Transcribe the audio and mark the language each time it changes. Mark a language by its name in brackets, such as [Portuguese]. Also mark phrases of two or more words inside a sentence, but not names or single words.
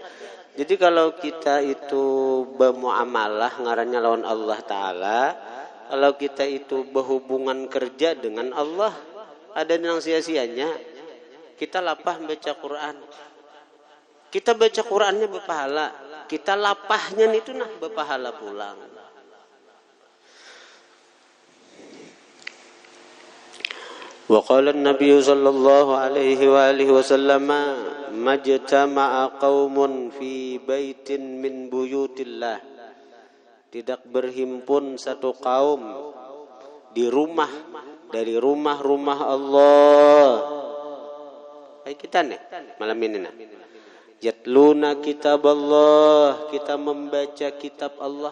[Banjar] Jadi kalau kita itu bermuamalah ngarannya lawan Allah Ta'ala, kalau kita itu berhubungan kerja dengan Allah, ada yang sia-sianya, kita lapah baca Quran. Kita baca Qur'annya berpahala, kita lapahnya itu nah berpahala pulang. [Arabic] وقال النبي صلى الله عليه وعلى آله وسلم ما اجتمع قوم في بيت من بيوت الله. [Indonesian] Tidak berhimpun satu kaum di rumah dari rumah-rumah Allah. [Banjar] Kita nih malam ini nah. [Arabic] يتلون كتاب الله, [Indonesian] kita membaca kitab Allah.